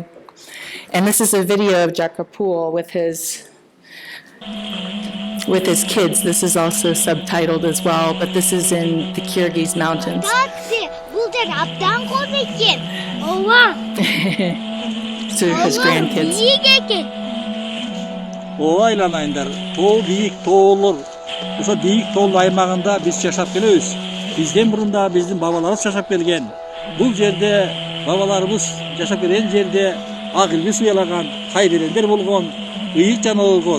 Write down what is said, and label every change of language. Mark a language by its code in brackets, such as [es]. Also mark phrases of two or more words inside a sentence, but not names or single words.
[en] And this is a video of Jakarpul with his kids. This is also subtitled as well, but this is in the Kyrgyz mountains. So his grandkids. [ky] Ойланайындар, тоо бийик тоолор. Ошо бийик тоол аймагында биз жашап келебиз. Бизден мурун да биздин бабаларыбыз жашап келген. Бул жерде бабаларыбыз жашап келген жерде ак илбис уялаган, кайберендер болгон, ыйык жаныбар болгон.